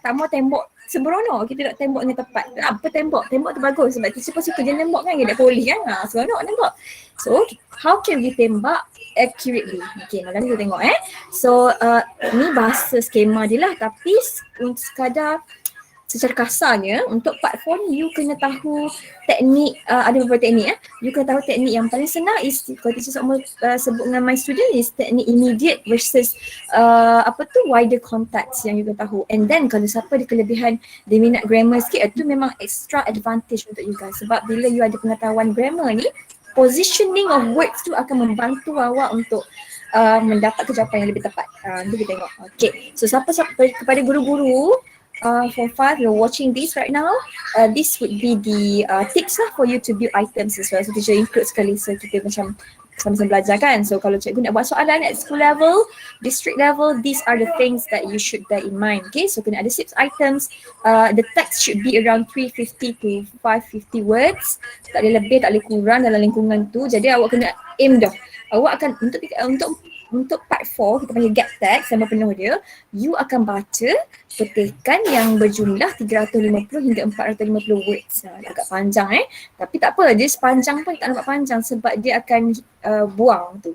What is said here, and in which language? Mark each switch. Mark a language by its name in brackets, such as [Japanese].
[Malay] Tak mau tembok sembrono, kita nak tembak dengan tepat. Apa tembak? Tembak tu bagus sebab teacher pun suka je tembak kan, dia polis kan. Seronok tembak. [English] So, how can we tembak accurately? [Malay] Okay, malam ni kita tengok So, ni bahasa skema dia lah tapi untuk sekadar secara kasarnya untuk part 4 ni you kena tahu teknik, ada beberapa teknik you kena tahu teknik yang paling senang is kalau teacher sebut dengan my student is teknik immediate versus wider context yang you kena tahu. And then kalau siapa ada kelebihan dia minat grammar sikit, itu memang extra advantage untuk you guys sebab bila you ada pengetahuan grammar ni, positioning of words tu akan membantu awak untuk mendapat jawapan yang lebih tepat. Nanti kita tengok. [English] Okay, so [Malay] siapa kepada guru-guru [English] for 5, you're watching this right now, this would be the tips lah for you to build items as well. So [Malay] teacher include sekali, so kita macam sama-sama belajar kan. So kalau cikgu nak buat soalan [English] at school level, district level, these are the things that you should bear in mind. Okay, so [Malay] kena ada [English] 6 items. The text should be around 350 to 550 words. [Malay] Tak boleh lebih, tak boleh kurang dalam lingkungan tu. Jadi awak kena aim dah. Awak akan untuk part 4, kita panggil gap text sama penuh dia, you akan baca petikan yang berjumlah 350 hingga 450 words. Agak panjang tapi tak apa, dia sepanjang pun tak nampak panjang sebab dia akan buang tu.